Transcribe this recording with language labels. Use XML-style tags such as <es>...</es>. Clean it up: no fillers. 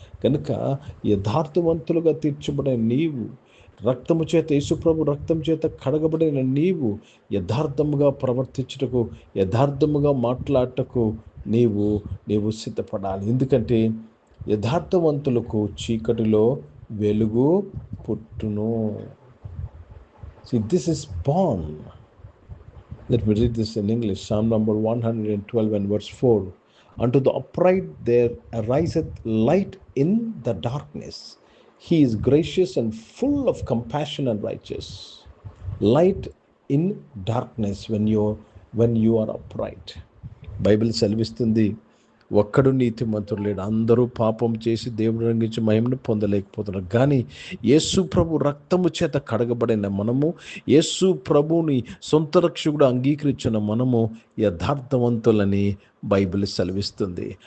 <te>కనుక యథార్థవంతులుగా తీర్చబడిన నీవు, రక్తము చేత, యేసుప్రభు రక్తం చేత కడగబడిన నీవు యథార్థముగా ప్రవర్తించుటకు, యథార్థముగా మాట్లాడటకు నీవు సిద్ధపడాలి. ఎందుకంటే యథార్థవంతులకు చీకటిలో వెలుగు పుట్టును.</te> <en>See, this is born. Let me read this in English. Psalm number 112 and verse 4. Unto the upright there ariseth light in the darkness. He is gracious and full of compassion and righteous. Light in darkness when you are upright.</en> <te>Bible సెలవిస్తుంది, ఒక్కడు నీతిమంతుడు లేడు, అందరూ పాపం చేసి దేవుని రంగించి మహిమను పొందలేకపోతున్నారు. కానీ యేసు ప్రభు రక్తము చేత కడగబడిన మనము, యేసు ప్రభుని సొంత రక్షకుడు అంగీకరించిన మనము యథార్థవంతులని బైబిల్ సెలవిస్తుంది.</te>